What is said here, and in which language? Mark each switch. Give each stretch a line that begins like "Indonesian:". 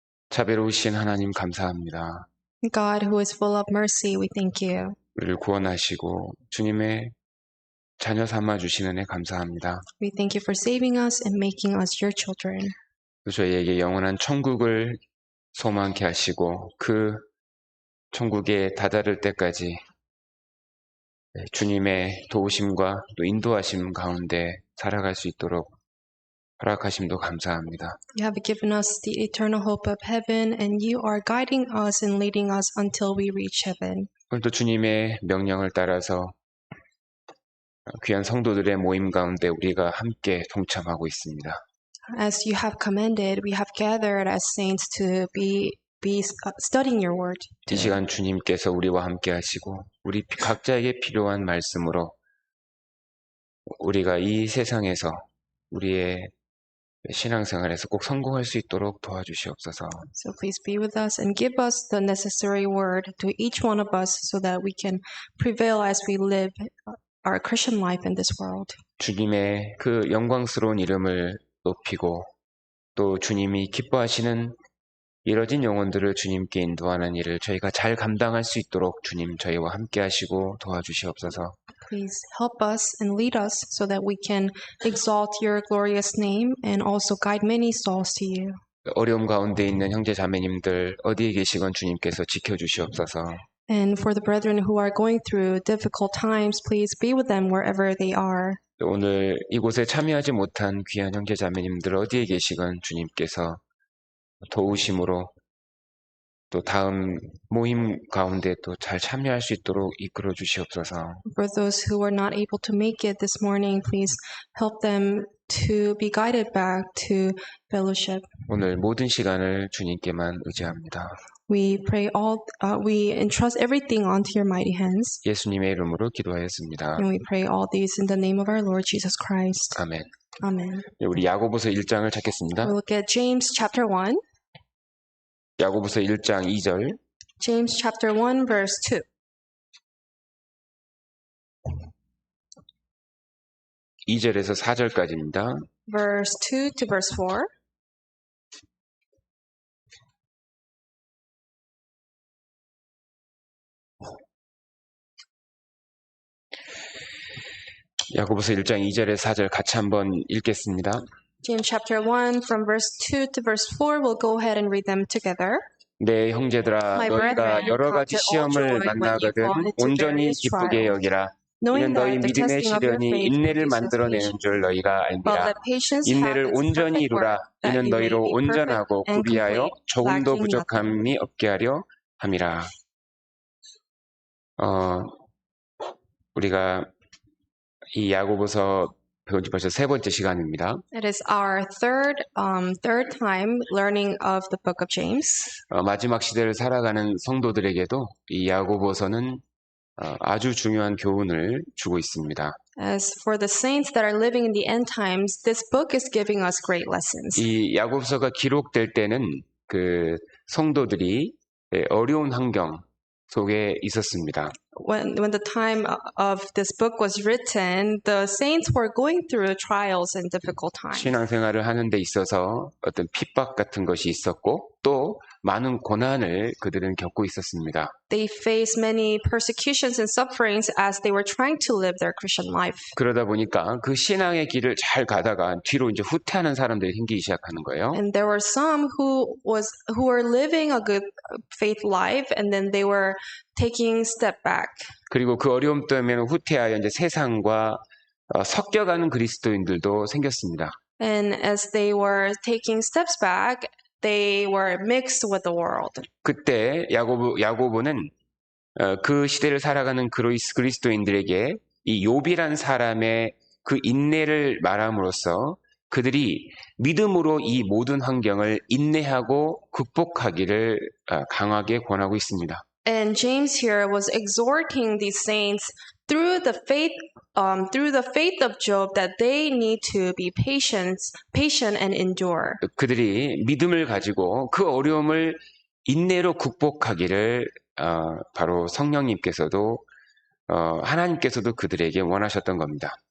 Korean: 자비로우신 하나님 감사합니다.
English: God, who is full of mercy, we thank you.
Korean: 우리를 구원하시고 주님의 자녀 삼아 주시는 애 감사합니다.
English: We thank you for saving us and making us your children.
Korean: 또 저희에게 영원한 천국을 소망케 하시고 그 천국에 다다를 때까지 주님의 도우심과 또 인도하심 가운데 살아갈 수 있도록 허락하심도 감사합니다.
English: You have given us the eternal hope of heaven, and you are guiding us and leading us until we reach heaven.
Korean: 오늘도 주님의 명령을 따라서 귀한 성도들의 모임 가운데 우리가 함께 동참하고 있습니다.
English: As you have commanded, we have gathered as saints to be studying your word.
Korean: 이 시간 주님께서 우리와 함께 하시고 우리 각자에게 필요한 말씀으로 우리가 이 세상에서 우리의 신앙생활에서 꼭 성공할 수 있도록 도와주시옵소서.
English: So please be with us and give us the necessary word to each one of us so that we can prevail as we live our Christian life in this world.
Korean: 주님의 그 영광스러운 이름을 높이고 또 주님이 기뻐하시는 이뤄진 영혼들을 주님께 인도하는 일을 저희가 잘 감당할 수 있도록 주님 저희와 함께 하시고 도와주시옵소서.
English: Please help us and lead us so that we can exalt your glorious name and also guide many souls to you.
Korean: 어려움 가운데 있는 형제 자매님들 어디에 계시건 주님께서 지켜주시옵소서.
English: And for the brethren who are going through difficult times, please be with them wherever they are.
Korean: 오늘 이곳에 참여하지 못한 귀한 형제 자매님들 어디에 계시건 주님께서 도우심으로 또 다음 모임 가운데 또 잘 참여할 수 있도록 이끌어 주시옵소서.
English: For those who are not able to make it this morning, please help them to be guided back to fellowship.
Korean: 오늘 모든 시간을 주님께만 의지합니다.
English: We entrust everything onto your mighty hands.
Korean: 예수님의 이름으로 기도하였습니다.
English: And we pray all these in the name of our Lord Jesus Christ.
Korean: 아멘.
English: Amen.
Korean: 우리 야고보서 1장을 찾겠습니다.
English: We'll look at James chapter 1.
Korean: 야고보서 1장 2절.
English: James chapter 1 verse 2.
Korean: (2절에서) (4절까지입니다)
English: Verse 2 to verse 4.
Korean: 야고보서 1장 2절에서 4절 같이 한번 읽겠습니다.
English: James chapter 1 from verse 2 to verse 4. We'll go ahead and read them together.
Korean: 네, 형제들아,
English: My
Korean: 너희가
English: brethren,
Korean: 여러 가지
English: count it all joy when you
Korean: 만나거든
English: fall into
Korean: 온전히
English: various
Korean: 기쁘게
English: trials,
Korean: 여기라. 이는
English: knowing
Korean: 너희
English: that the
Korean: 믿음의
English: testing of your
Korean: 시련이
English: faith
Korean: 인내를
English: produces
Korean: 만들어내는
English: patience.
Korean: 줄 너희가
English: But
Korean: 알미라.
English: let patience have
Korean: 인내를
English: its
Korean: 온전히
English: perfect
Korean: 이루라.
English: work, that
Korean: 이는
English: you may
Korean: 너희로
English: be perfect
Korean: 온전하고
English: and
Korean: 구비하여
English: complete,
Korean: 조금도
English: lacking
Korean: 부족함이
English: nothing.
Korean: 없게 하려 함이라. 우리가 이 야고보서 배운 지 벌써 세 번째 시간입니다.
English: It is our third time learning of the book of James.
Korean: 마지막 시대를 살아가는 성도들에게도 이 야고보서는 아주 중요한 교훈을 주고 있습니다.
English: As for the saints that are living in the end times, this book is giving us great lessons.
Korean: 이 야고보서가 기록될 때는 그 성도들이 어려운 환경 속에 있었습니다.
English: When the time of this book was written, the saints were going through trials and difficult times.
Korean: 신앙생활을 하는 데 있어서 어떤 핍박 같은 것이 있었고 또 많은 고난을 그들은 겪고 있었습니다.
English: They faced many persecutions and sufferings as they were trying to live their Christian life.
Korean: 그러다 보니까 그 신앙의 길을 잘 가다가 뒤로 이제 후퇴하는 사람들이 생기기 시작하는 거예요.
English: And there were some who were living a good faith life, and then they were taking step back.
Korean: 그리고 그 어려움 때문에 후퇴하여 이제 세상과 섞여가는 그리스도인들도 생겼습니다.
English: And as they were taking steps back, they were mixed with the world.
Korean: 그때 야고보는 그 시대를 살아가는 그리스도인들에게 이 욥이란 사람의 그 인내를 말함으로써 그들이 믿음으로 이 모든 환경을 인내하고 극복하기를 강하게 권하고 있습니다.
English: And James here was exhorting these saints through the faith of Job that they need to be patient and endure.
Korean: 그들이 믿음을 가지고 그 어려움을 인내로 극복하기를 바로 성령님께서도 하나님께서도 그들에게 원하셨던 겁니다.